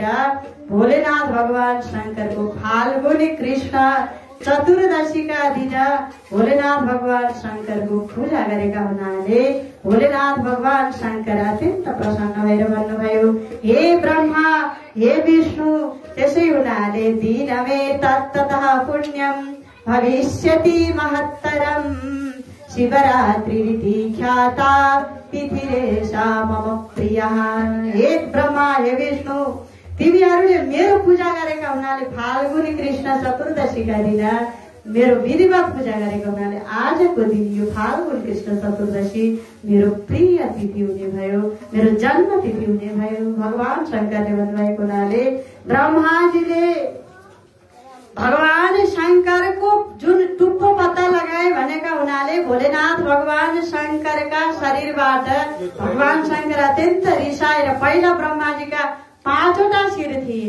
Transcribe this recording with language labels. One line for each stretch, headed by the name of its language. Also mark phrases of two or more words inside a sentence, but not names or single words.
Nepali: भोलेनाथ भगवान शंकरको फाल्गुनी कृष्ण चतुर्दशीका दिन भोलेनाथ भगवान शंकरको पूजा गरेका हुनाले भोलेनाथ भगवान शंकर अत्यन्त प्रसन्न भएर भन्नुभयो, हे ब्रह्मा, हे विष्णु, त्यसै हुनाले
Sanskrit: दिनमे तत्ततः पुण्यम भविष्यति महत्तरम शिवरात्रिरिति ख्याता तिथिरेशा मम प्रियः।
Nepali: हे ब्रह्मा, हे विष्णु, तिमीहरूले मेरो पूजा गरेका हुनाले फाल्गुनी कृष्ण चतुर्दशीका दिन मेरो विधिवत पूजा गरेको हुनाले आजको दिन यो फाल्गुनी कृष्ण चतुर्दशी मेरो प्रिय तिथि हुने भयो, मेरो जन्म तिथि हुने भयो। भगवान शंकरले भन्नुभएको हुनाले ब्रह्माजीले भगवान शंकरको जुन टुप्पो पत्ता लगाए भनेका हुनाले भोलेनाथ भगवान शंकरका शरीरबाट भगवान शंकर अत्यन्त रिसाएर पहिला ब्रह्माजीका 5वटा शिर थिए।